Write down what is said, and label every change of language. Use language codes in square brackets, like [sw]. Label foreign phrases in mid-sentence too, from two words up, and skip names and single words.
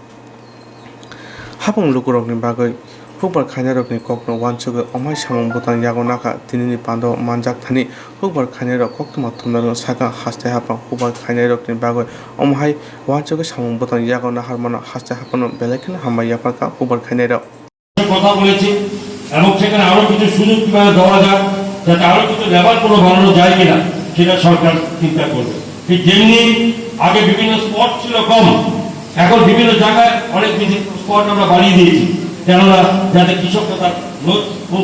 [trp] hapung lukurokni bagoi hukbar khainai rokni kokno wanchogo omai samung botang yago naka tinini pando manjak thani hukbar khainai rok koktwma thumnaro saka haste hapang hukbar khainai rokni bagoi omhai wanchogo samung botang yago nahar mano haste hapano belekena hambai yapaka hukbar khainai rok [bn] কথা বলেছি এবং সেখানে আরো কিছু সুযোগ কিভাবে দেওয়া যায় যাতে আরো কিছু লেবার পুরো বানানো যায় কিনা সেটা সরকার চিন্তা করবে ঠিক যেমনি আগে বিভিন্ন স্পট ছিল কম এখন বিভিন্ন জায়গায় অনেক বেশি স্পট আমরা বাড়িয়ে দিয়েছি কেননা যাতে কৃষকরা তার খুব